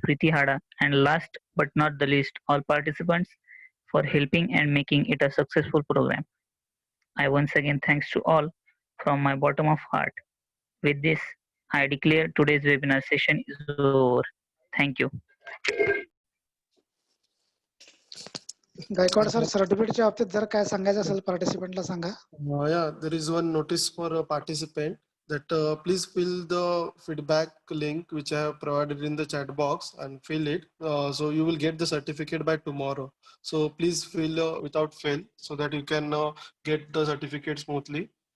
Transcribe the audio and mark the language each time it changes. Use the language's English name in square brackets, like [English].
[English] Preeti Hada, and last but not the least, all participants for helping and making it a successful program. I once again thanks to all from my bottom of heart. With this, I declare today's webinar session is over. Thank you. [Marathi] Gaikwad sir, सर्टिफिकेटच्या बाबतीत जर काय सांगायचं असेल पार्टिसिपंटला सांगा. [English] Yeah, there is one notice for a participant that please fill the feedback link which I have provided in the chat box and fill it. So you will get the certificate by tomorrow. So please fill without fail so that you can get the certificate smoothly.